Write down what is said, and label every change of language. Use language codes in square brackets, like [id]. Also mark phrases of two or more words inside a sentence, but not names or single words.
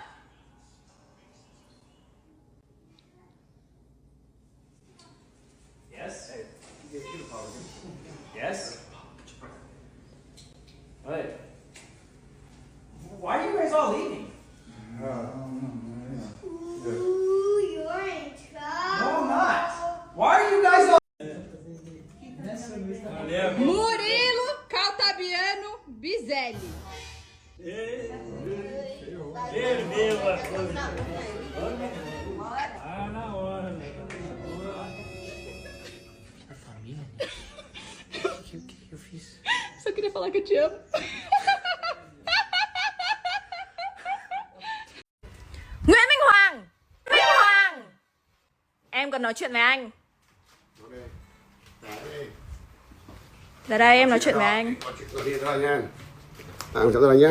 [en] Yes? Yes? What? Why are you guys all leaving? Ooh, you're in trouble. No, I'm not. Why are you guys all... [pt] Murilo Caltabiano Bizelli. Só queria falar que eu te amo. [vi] Nguyễn Minh Hoàng. Minh Hoàng. Em cần nói chuyện với anh. Ra đây em nói chuyện với anh. Gọi điện ra nha. Chào tôi nha.